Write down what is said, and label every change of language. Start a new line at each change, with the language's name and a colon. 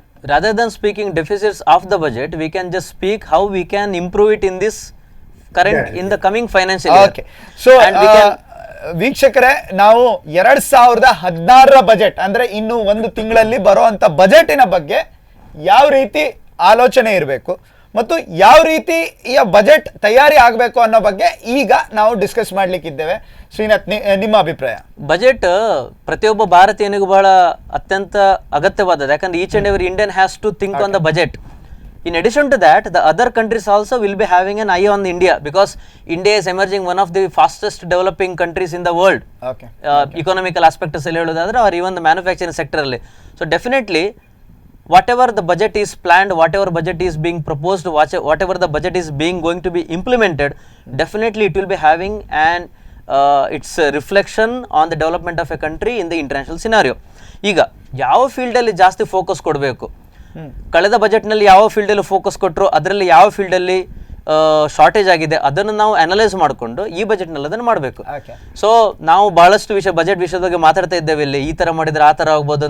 English: Rather than speaking deficits of the budget, we can just speak how we can improve it in this in the coming financial year. Okay. So And we can
Kannada: ವೀಕ್ಷಕರೇ, ನಾವು 2016ರ budget ಅಂದ್ರೆ ಇನ್ನು ಒಂದು ತಿಂಗಳಲ್ಲಿ ಬರುವಂತ ಬಜೆಟಿನ ಬಗ್ಗೆ ಯಾವ ರೀತಿ ಆಲೋಚನೆ ಇರಬೇಕು ಮತ್ತು ಯಾವ ರೀತಿ ಈ ಬಜೆಟ್ ತಯಾರಿ ಆಗಬೇಕು ಅನ್ನೋ ಬಗ್ಗೆ ಈಗ ನಾವು ಡಿಸ್ಕಸ್ ಮಾಡ್ಲಿಕ್ಕಿದ್ದೇವೆ. ಶ್ರೀನಾಥ್, ನಿಮ್ಮ ಅಭಿಪ್ರಾಯ? ಬಜೆಟ್ ಪ್ರತಿಯೊಬ್ಬ ಭಾರತೀಯನಿಗೂ ಬಹಳ ಅತ್ಯಂತ ಅಗತ್ಯವಾದದ್ದು. ಯಾಕಂದ್ರೆ
English: Each and every Indian has to think on the budget. In addition to that, the other countries also will be having an eye on India, because India is emerging one of the fastest developing countries in the world. Okay. Economical aspect
Kannada: ಅಲ್ಲಿ ಹೇಳೋದಾದ್ರೆ,
English: or even the manufacturing sector
Kannada: ಅಲ್ಲಿ.
English: So definitely, whatever the budget is planned, whatever budget is being proposed, whatever the budget is going to be implemented, definitely it will be having an its reflection on the development of a country in the international scenario.
Kannada: ಈಗ ಯಾವ ಫೀಲ್ಡಲ್ಲಿ ಜಾಸ್ತಿ focus ಕೊಡಬೇಕು, ಕಳೆದ ಬಜೆಟ್ನಲ್ಲಿ ಯಾವ ಫೀಲ್ಡಲ್ಲಿ focus ಕೊಟ್ಟರು, ಅದರಲ್ಲಿ ಯಾವ ಫೀಲ್ಡಲ್ಲಿ ಶಾರ್ಟೇಜ್ ಆಗಿದೆ, ಅದನ್ನು ನಾವು ಅನಲೈಸ್ ಮಾಡಿಕೊಂಡು ಈ ಬಜೆಟ್ನಲ್ಲಿ ಅದನ್ನು ಮಾಡಬೇಕು. ಸೊ ನಾವು ಬಹಳಷ್ಟು ಬಜೆಟ್ ವಿಷಯದ ಬಗ್ಗೆ ಮಾತಾಡ್ತಾ ಇದ್ದೇವೆ. ಇಲ್ಲಿ ಈ ತರ ಮಾಡಿದ್ರೆ ಆ ತರ ಆಗ್ಬೋದು.